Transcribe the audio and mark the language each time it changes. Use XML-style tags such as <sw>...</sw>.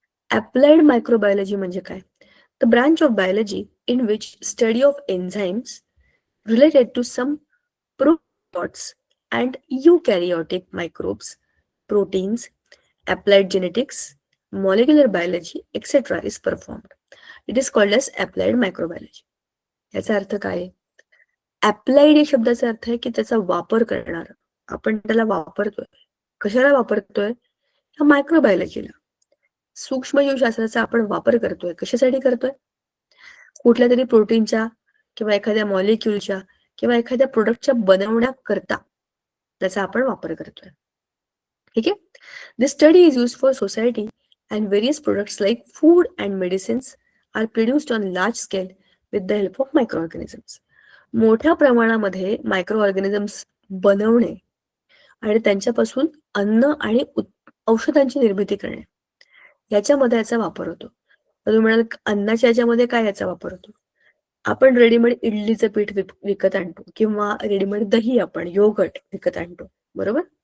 <en>applied microbiology</en> <mr>म्हणजे काय?</mr> <en>The branch of biology in which study of enzymes related to some protists and eukaryotic microbes, proteins, applied genetics, molecular biology, etc. is performed. It is called as applied microbiology.</en> <mr>याचा अर्थ काय आहे? Applied या शब्दाचा अर्थ आहे की त्याचा वापर करणार, आपण त्याला वापरतोय. कशाला वापरतोय? ह्या मायक्रोबायोलॉजीला, सूक्ष्मजीवशास्त्राचा आपण वापर करतोय. कशासाठी करतोय? कुठल्या तरी प्रोटीनच्या किंवा एखाद्या मॉलिक्युलच्या किंवा एखाद्या प्रोडक्टच्या बनवण्याकरता त्याचा आपण वापर करतोय. ठीक आहे.</mr> <en>This study is used for society and various products like food and medicines are produced on large scale with the help of microorganisms.</en> <mr>मोठ्या प्रमाणामध्ये मायक्रो ऑर्गॅनिझम्स बनवणे आणि त्यांच्यापासून अन्न आणि औषधांची निर्मिती करणे याच्यामध्ये याचा वापर होतो. तुम्ही म्हणाल अन्नाच्या याच्यामध्ये काय याचा वापर होतो? आपण रेडीमेड इडलीचं पीठ विकत आणतो किंवा रेडीमेड दही, आपण योगर्ट विकत आणतो, बरोबर?</mr>